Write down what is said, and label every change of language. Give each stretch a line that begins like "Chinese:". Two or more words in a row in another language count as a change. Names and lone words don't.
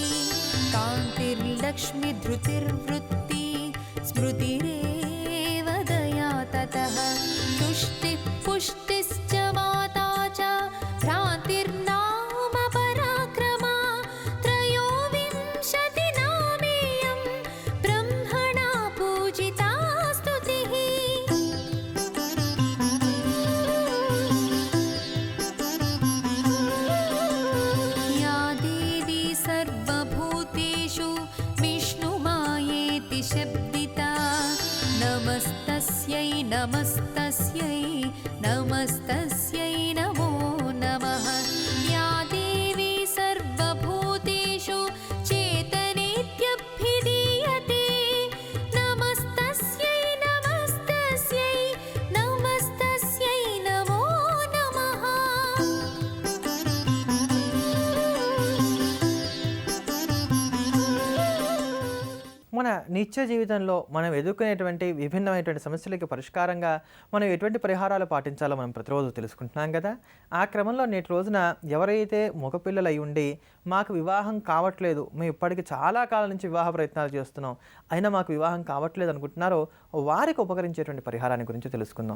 Sanskrit: కాంతిర్లక్ష్మి ధృతిర్వృత్తి స్మృతిరేవ దయా తతః. తుష్టిః పుష్టిశ్చ మాతా చ భ్రాంతిర్నామ పరాక్రమా. త్రయోవింశతి నామేయం బ్రహ్మణా పూజితా స్తుతిః. या देवी सर्वभूतेषु विष्णुमायेति शब्दिता. नमस्तस्यै नमस्तस्यै नमस्तस्यै नमो नमः. या देवी सर्वभूतेषु चेतनेत्यभिधीयते. नमस्तस्यै नमस्तस्यै नमस्तस्यै नमो नमः.
Telugu: మన నిత్య జీవితంలో మనం ఎదుర్కొనేటువంటి విభిన్నమైనటువంటి సమస్యలకి పరిష్కారంగా మనం ఎటువంటి పరిహారాలు పాటించాలో మనం ప్రతిరోజు తెలుసుకుంటున్నాం కదా. ఆ క్రమంలో నేటి రోజున ఎవరైతే మగపిల్లలు అయి ఉండి మాకు వివాహం కావట్లేదు, మేము ఇప్పటికి చాలా కాలం నుంచి వివాహ ప్రయత్నాలు చేస్తున్నాం, అయినా మాకు వివాహం కావట్లేదు అనుకుంటున్నారో వారికి ఉపకరించేటువంటి పరిహారాన్ని గురించి తెలుసుకుందాం.